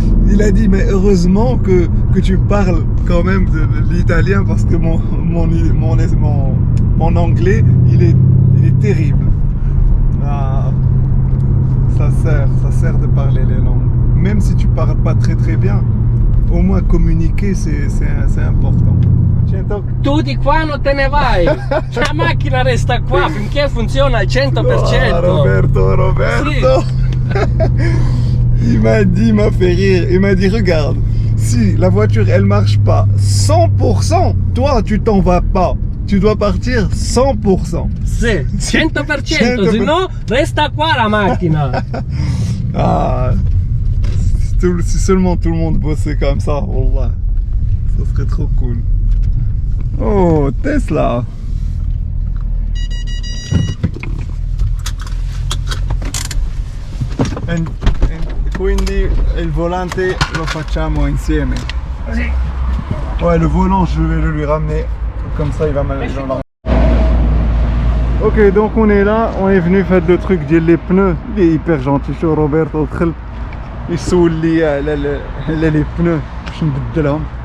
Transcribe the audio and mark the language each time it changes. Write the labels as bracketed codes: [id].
[fr] Il a dit, mais heureusement que tu parles quand même de l'italien parce que mon anglais, il est terrible. Ah, ça sert de parler les langues. Même si tu parles pas très bien, au moins communiquer c'est important. [it] Tu di qua non te ne vai, la macchina resta qua finché funziona al 100%. Oh, Roberto. Sì. [fr] Il m'a fait rire, il m'a dit regarde, si la voiture elle marche pas 100%, toi tu t'en vas pas, tu dois partir 100%. [it] Sì, 100%, se no resta qua la macchina. [fr] Ah, si seulement tout le monde bossait comme ça, wallah, ça serait trop cool. Oh, Tesla. [it] E quindi il volante lo facciamo insieme. Sì. [fr] Ouais, le volant je vais le lui ramener, comme ça il va mal. Ok, donc on est là, on est venu faire le truc des pneus. Il est hyper gentil, chez Roberto. [ar] يسول لي على [fr] les pneus [ar] باش نبدلهم.